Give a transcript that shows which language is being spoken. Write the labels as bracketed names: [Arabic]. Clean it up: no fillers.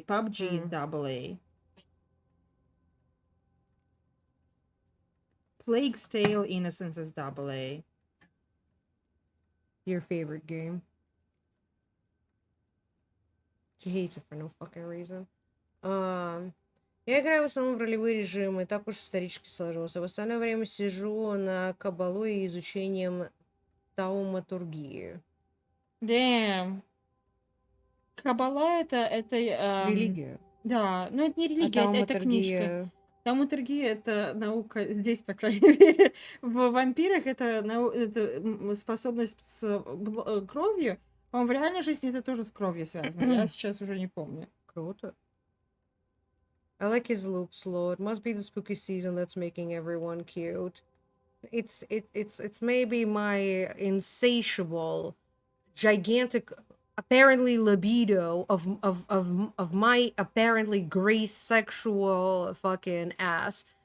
[English] PUBG is double A. Plague's Tale Innocence is double A. Your favorite game. She hates it for no fucking reason. [Russian] Я играю в основном в ролевые режимы, так уж исторически сложилось. В остальное время сижу на кабалу и изучением тауматургии. [English] Damn. [Russian] Кабала это Религия. да, но это не религия, это книжка. тауматургия... Тауматургия это наука здесь, по крайней мере. В вампирах это способность с кровью. По-моему, в реальной жизни это тоже с кровью связано. Я сейчас уже не помню. Круто. [English] I like his looks, Lord. Must be the spooky season that's making everyone cute. It's maybe my insatiable, gigantic, apparently libido of my apparently gray sexual fucking ass.